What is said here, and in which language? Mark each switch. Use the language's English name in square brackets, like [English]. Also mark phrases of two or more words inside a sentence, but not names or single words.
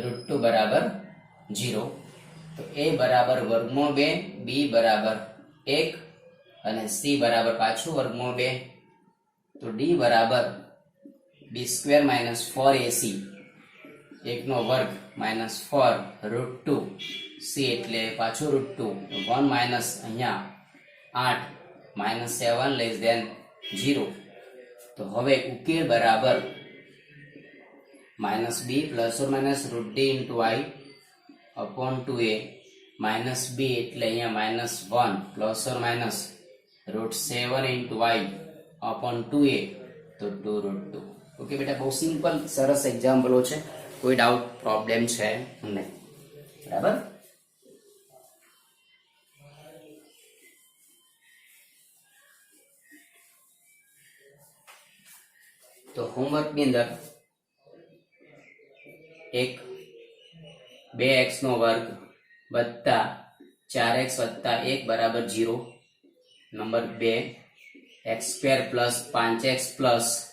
[Gujarati] √2 બરાબર 0, તો a બરાબર વર્ગમૂળ 2, b બરાબર 1 અને c બરાબર પાછું વર્ગમૂળ 2, તો d બરાબર b² - 4ac 1 નો વર્ગ -4 √2, c એટલે પાછું √2, 1 માઇનસ અહીંયા 8 -7 [English] less than [Gujarati] 0. તો હવે ઉકેલ બરાબર -b +or -√d * y अपॉन 2a -b એટલે અહીંયા -1 +or -√7 * y अपॉन 2a તો 2√2. ઓકે બેટા, બહુ સિમ્પલ સરસ એક્ઝામ્પલો છે, કોઈ [English] doubt problem [Gujarati] છે નહીં, બરાબર. તો હોમવર્ક ની અંદર એક 2x નો વર્ગ વત્તા 4x વત્તા 1 બરાબર 0, નંબર 2 x² + 5x +